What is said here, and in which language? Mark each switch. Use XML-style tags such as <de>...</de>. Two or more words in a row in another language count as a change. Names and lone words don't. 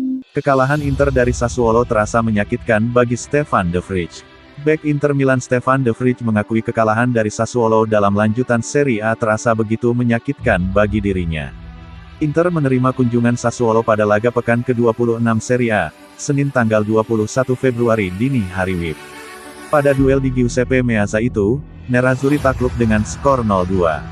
<id>Kekalahan Inter dari Sassuolo terasa menyakitkan bagi Stefan de Vrij. Bek Inter Milan Stefan de Vrij mengakui kekalahan dari Sassuolo dalam lanjutan Serie A terasa begitu menyakitkan bagi dirinya. Inter menerima kunjungan Sassuolo pada laga pekan ke-26 Serie A, Senin tanggal 21 Februari dini hari WIB. Pada duel di Giuseppe Meazza itu, Nerazzurri takluk dengan skor 0-2.</id>